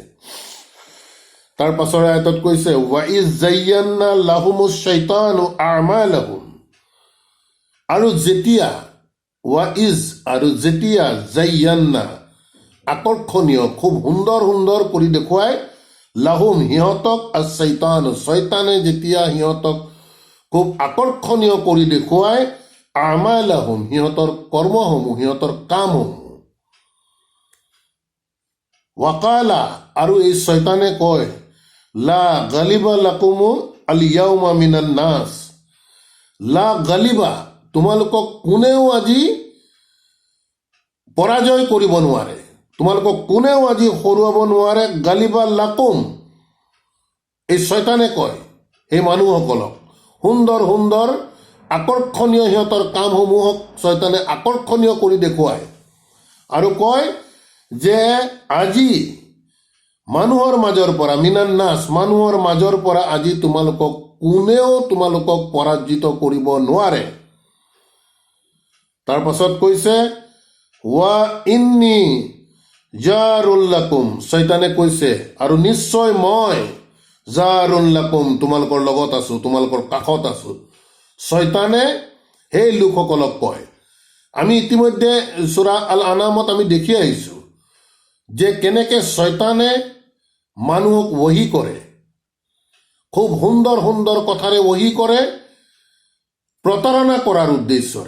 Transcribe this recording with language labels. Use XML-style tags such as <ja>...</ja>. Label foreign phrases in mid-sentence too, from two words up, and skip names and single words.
<as>তাৰ পাছৰ আয়াতত কৈছে</as> <ar>وإذ زين لهم الشيطان أعمالهم</ar> <as>আৰু যেতিয়া জায়্যান্না আকৰ্ষণীয় খুব সুন্দৰ সুন্দৰ কৰি দেখুৱাই লাহুম সিহঁতক আশ-শাইতানু শয়তানে যেতিয়া সিহঁতক খুব আকৰ্ষণীয় কৰি দেখুৱাই আমালাহুম সিহঁতৰ কৰ্মসমূহ সিহঁতৰ কামসমূহ ৱাকালা আৰু এই শয়তানে কয়</as> <ar>لا غالب لكم اليوم من الناس لا غالب</ar> <as>তোমালোকক কোনেও আজি পৰাজয় কৰিব নোৱাৰে তোমালোকক কোনেও আজি হৰুৱাব নোৱাৰে</as> <ar>غالب لكم</ar> <as>এই শয়তানে কয় এই মানুহসকলক সুন্দৰ সুন্দৰ আকৰ্ষণীয় সিহঁতৰ কামসমূহক শয়তানে আকৰ্ষণীয় কৰি দেখুৱায় আৰু কয় যে আজি মানুহৰ মাজৰ পৰা</as> <ar>من الناس</ar> <as>মানুহৰ মাজৰ পৰা আজি কোনেও তোমালোকক পৰাজিত কৰিব নোৱাৰে। তাৰ পাছত কৈছে</as> <ar>وإني جار لكم</ar> <as>শয়তানে কৈছে আৰু নিশ্চয় মই</as> <ar>جار لكم</ar> <as>তোমালোকৰ লগত আছো তোমালোকৰ কাষত আছো। শয়তানে সেই লোকসকলক কয়। আমি ইতিমধ্যে সূৰা আল আনামত আমি দেখি আহিছো যে কেনেকে শয়তানে মানুহক ৱহী কৰে খুব সুন্দৰ সুন্দৰ কথাৰে ৱহী কৰে প্ৰতাৰণা কৰাৰ উদ্দেশ্যৰে।</as>